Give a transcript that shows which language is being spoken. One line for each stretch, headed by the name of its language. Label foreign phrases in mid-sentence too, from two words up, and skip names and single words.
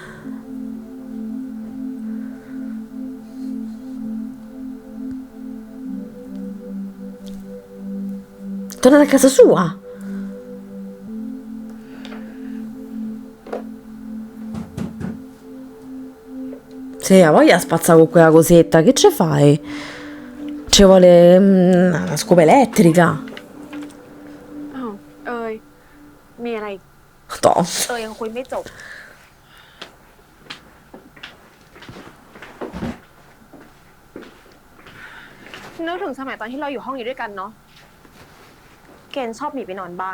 Italian: Tornate a casa sua. Sì, ha voglia di spazzare con quella cosetta, che ci fai? Ci vuole una scopa elettrica.
Thai: อ้าว เอ้ย มีอะไร
Italian: Toh.
Thai: ยังคุยไม่จบ นึกถึงสมัยตอนที่เราอยู่ห้องอยู่ด้วยกันเนาะ เกณฑ์ชอบหนีไปนอนบ้าน